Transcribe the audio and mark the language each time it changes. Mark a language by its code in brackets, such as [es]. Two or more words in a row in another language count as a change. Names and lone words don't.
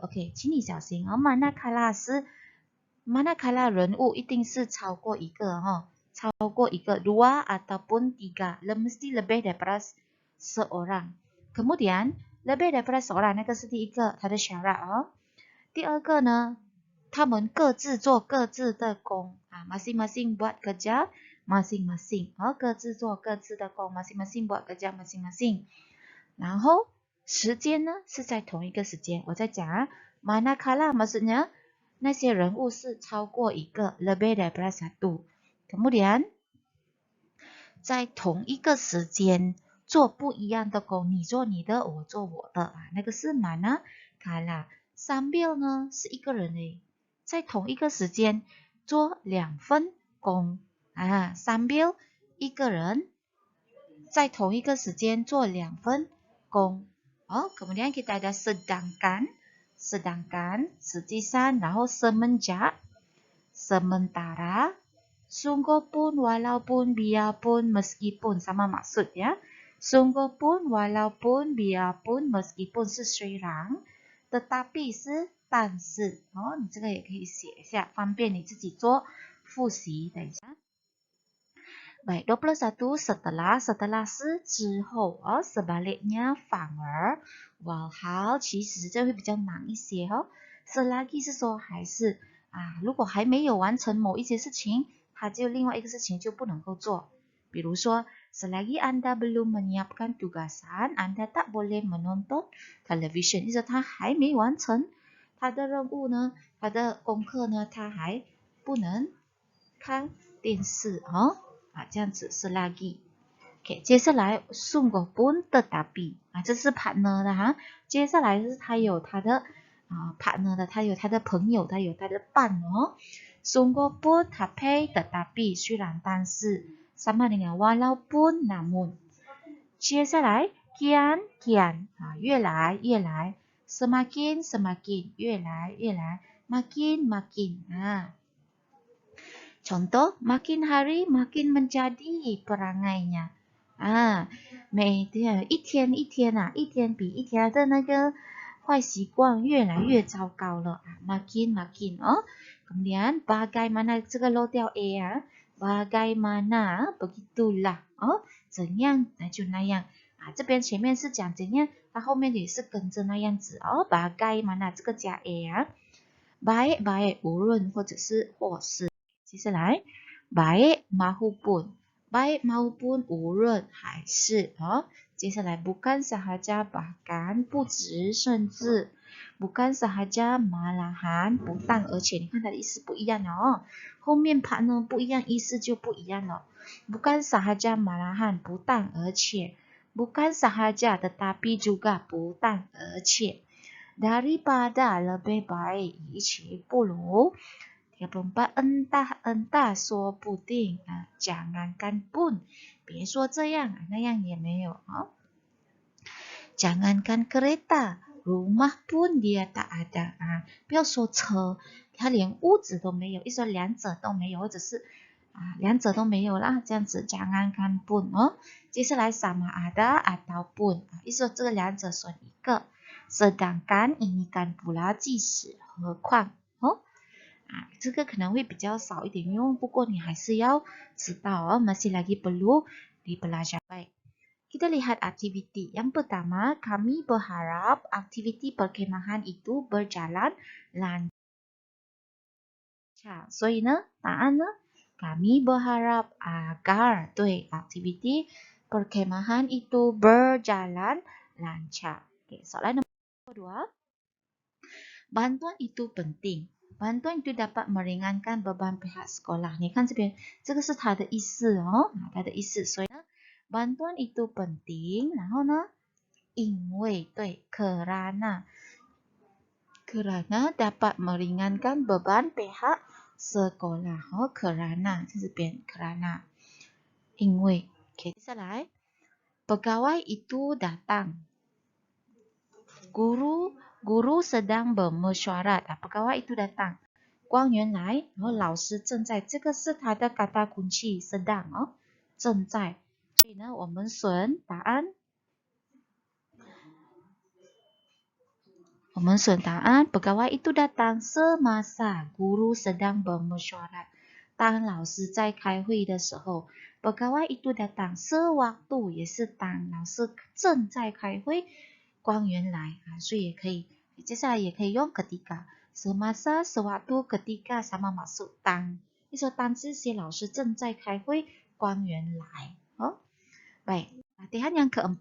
[zh] OK， 请你小心哦，manakala 是 manakala 人物一定是超过一个超过一个 [ms] dua ataupun tiga, mesti lebih daripada seorang. Kemudian lebih daripada seorang [zh] 那个是第一个它的 syarat 哦。第二个呢，他们各自做各自的工 [ms] masing-masing buat kerja masing-masing [zh] 各自做各自的工 [ms] masing-masing buat kerja masing-masing。 [zh] 然后时间呢是在同一个时间，我在讲 [ms] manakala maksudnya [zh] 那些人物是超过一个 [ms] lebih daripada satu。 [zh] Kemudian 在同一个时间做不一样的工，你做你的，我做我的那个是 manakala。sambil 呢是一个人诶，在同一个时间做2份工sambil 一个人在同一个时间做2份工。 [ms] kemudian kita ada sedangkan, sejisan, 然后 semenjak, sementara, sungguh pun, walaupun, biarpun, meskipun, sama maksud ya. Sungguh pun, walaupun, biarpun, meskipun [zh] 是虽然，tetapi 是但是你这个也可以写一下，方便你自己做复习。等一下。 [ms] Baik, 21 setelah [zh] 是之后sebaliknya 反而 walhal 其实这会比较难一些selagi 是说还是如果还没有完成某一些事情，它就另外一个事情就不能够做。 [ms] 比如说 selagi Anda belum menyiapkan tugasan, Anda tak boleh menonton television， [zh] 意思他还没完成他的任务呢，他的功课呢，他还不能看电视这样子是 lagi。OK， 接下来 [ms] sungguh pun tetapi [zh] 这是 partner 的接下来是他有他的partner 的，他有他的朋友，他有他的伴 [ms] sungguh pun tapi tetapi [zh] 虽然但是 [ms] sama dengan walaupun namun。 [zh] 接下来 kian 越来越来 semakin 越来越来 makin [ms] contoh makin hari makin menjadi perangainya [zh] 每天一天一天比一天的那个坏习惯越来越糟糕了 [ms] makin kemudian bagaimana [zh] 这个漏掉 a [ms] bagaimana begitulah [zh] 怎样就那样这边前面是讲怎样，它后面也是跟着那样子bagaimana 这个加 a baik 无论或者是接下来 [ms] baik maupun [zh] 无论还是接下来 [ms] bukan sahaja bahkan [zh] 不只甚至 [ms] bukan sahaja malahan [zh] 不但而且，你看它的意思不一样了后面 part 呢不一样，意思就不一样了。 [ms] bukan sahaja malahan [zh] 不但而且 [ms] bukan sahaja tetapi juga [zh] 不但而且 [ms] daripada lebih baik [zh] 与其不如。34 entah 说不定 [ms] jangankan pun [zh] 别说这样那样也没有 [ms] jangankan kereta rumah pun dia tak ada [zh] 不要说车，他连屋子都没有，一说两者都没有，或者是两者都没有啦，这样子 [ms] jangankan pun [zh] 接下来 [ms] sama ada ataupun [zh] 意思说这个两者选一个 [ms] sedangkan ini kan pula [zh] 即使何况这个可能会比较少一点用，不过你还是要知道 [ms] masih lagi perlu dipelajari. Baik, kita lihat aktiviti. Yang pertama, kami berharap aktiviti perkemahan itu berjalan lancar. [zh] 所以呢，答案呢， [ms] kami berharap agar 对 aktiviti perkemahan itu berjalan lancar. Soalan nomor 2. bantuan itu penting. bantuan itu dapat meringankan beban pihak sekolah. [zh] 你看这边，这个是它的意思哦，它的意思。 [ms] 所以呢，bantuan itu penting。 [zh] 然后呢，因为对 [ms] ，kerana dapat meringankan beban pihak sekolah。哦，kerana 在这边，kerana 因为。OK， 接下来 pegawai itu datang。Guru sedang bermesyuarat。pegawai itu datang。 [zh] 官员来，然后老师正在，这个是它的 [ms] kata kunci sedang [zh] 哦，正在。所以呢，我们选答案。 [ms] pegawai itu datang semasa guru sedang bermesyuarat。 [zh] 当老师在开会的时候 ， [ms] pegawai itu datang sewaktu [zh] 也是当老师正在开会，官员来所以也可以，接下来也可以用 ketika。 [ms] semasa sewaktu ketika sama masuk [zh] 当，你说当这些老师正在开会，官员来。 [ms] baik, latihan yang